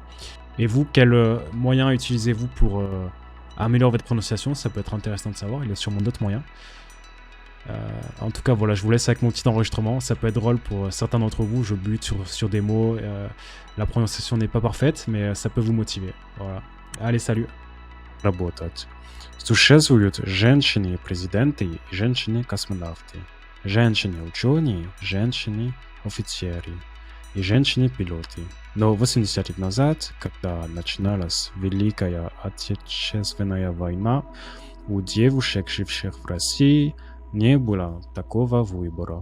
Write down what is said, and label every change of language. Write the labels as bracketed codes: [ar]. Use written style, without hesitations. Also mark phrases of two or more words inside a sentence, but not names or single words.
[fr] Et vous, quel moyen utilisez-vous pour améliorer votre prononciation? Ça peut être intéressant de savoir, il y a sûrement d'autres moyens. En tout cas, voilà, je vous laisse avec mon petit enregistrement. Ça peut être drôle pour certains d'entre vous. Je bute sur des mots. La prononciation n'est pas parfaite, mais ça peut vous motiver. Voilà. Allez, salut. [ru] Работать. Существуют женщины-президенты и женщины-космонавты, женщины-ученые, женщины-офицеры и женщины-пилоты. Но 80 лет назад, когда начиналась Великая Отечественная война, у девушек, живших в России, не было такого выбора.